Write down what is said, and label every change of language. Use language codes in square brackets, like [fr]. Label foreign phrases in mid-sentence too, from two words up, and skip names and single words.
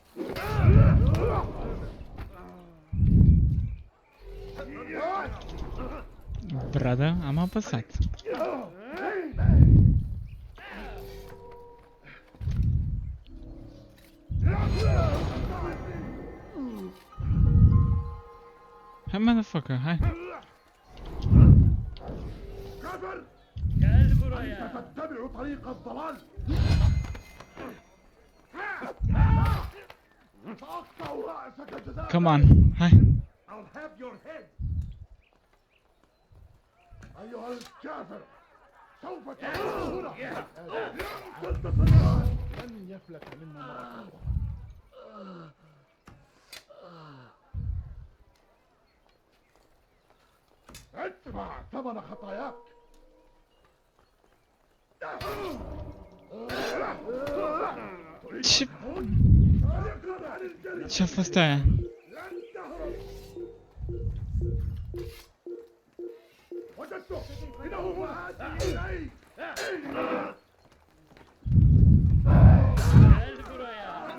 [en] Brother, [ro] am apăsat. Hai, motherfucker, hai. [ar] كفر [tr] Gel buraya. [ar] أنت تتبع طريق الضلال سأقطع رأسك جزاء [en] Come on, hai. I'll have your head [ar] أيها الكافر سوف تعود هنا لن يفلت منا مرة أخرى ادفع ثمن خطاياك [ro] Ce... Ce-a fost aia? [ar] وجدته إنه هو إلي [tr] Gel buraya.